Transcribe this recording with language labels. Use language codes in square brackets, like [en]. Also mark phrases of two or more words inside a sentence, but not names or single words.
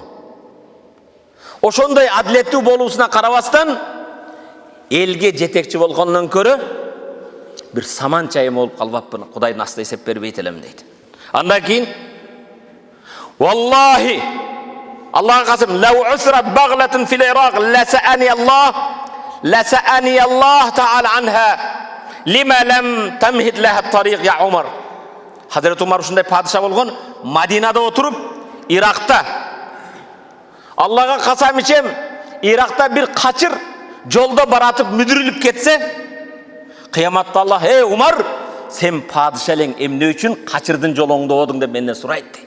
[ky] Ошондой адилеттүү болуусуна карабастан элге жетекчи болгондон көрө бир саман чайым болуп калбапмын. Кудайдын астында эсеп бербейт элем дейт. Андан кийин Валлахи, Аллахга касым, [ar] لو عثرت بغلة في العراق لسألني الله تعالى عنها لم لم تمهد لها الطريق يا عمر. [ky] Хазирети Умар ушундай падыша болгон, Мадинада отуруп, Иракта. Аллага касам ичем, Иракта бир качыр жолдо баратып мүдүрүлүп кетсе, кыяматта Аллах, ey Умар, сен падыша элең, эмне үчүн качырдын жолуңду одуң деп менден сурайт дейт.